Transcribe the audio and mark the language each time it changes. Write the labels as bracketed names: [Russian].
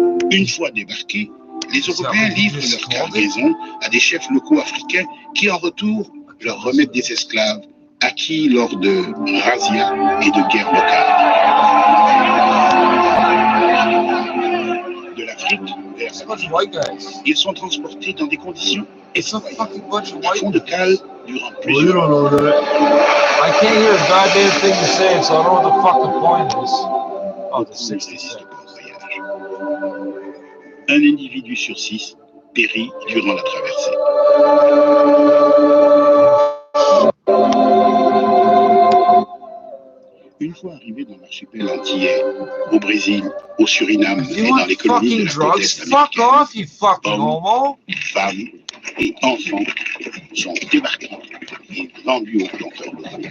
[French] Une fois débarqués, les Européens livrent leur cargaison à des chefs locaux africains qui, en retour, leur remettent des esclaves acquis lors de razzias et de guerres locales. De l'Afrique vers l'Amérique, ils sont transportés dans des conditions effroyables, à fond de cale durant plusieurs mois. [English] I can't hear a goddamn thing you're saying, so I don't know what the fucking point is. Oh, the 60 seconds. [French] Un individu sur 6 périt durant la traversée. Une fois arrivé dans l'archipel antillais, au Brésil, au Suriname et dans les colonies de la côte est américaine, hommes, femmes et enfants sont débarqués et vendus aux planteurs locaux.